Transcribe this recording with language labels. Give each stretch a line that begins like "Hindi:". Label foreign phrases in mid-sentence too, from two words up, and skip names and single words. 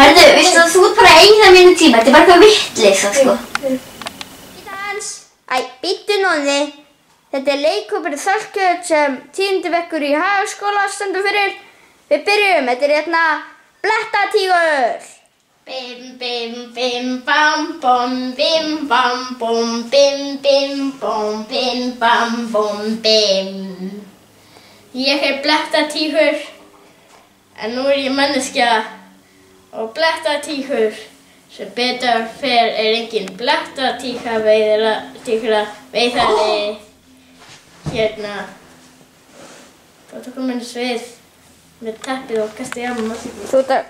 Icelandic: Herðu, veistu að þú ert bara að eyða mínu tíma. Þetta er bara eitthvað vitleysa, sko. Bíddu núni. Þetta er leikhópurinn Þorkjöld sem 10. bekkur í Hagaskóla stendur fyrir. Við byrjum, þetta er hérna Blettatígur. Bim bim bim bam bom bim bam bom bim bim bom bim bam bom bim. Ég er Blettatígur, en nú er ég manneskja og Blettatígur sem betur fer er engin Blettatígra veiðari hérna. Þá tókum við svið með teppið og kastið á maður.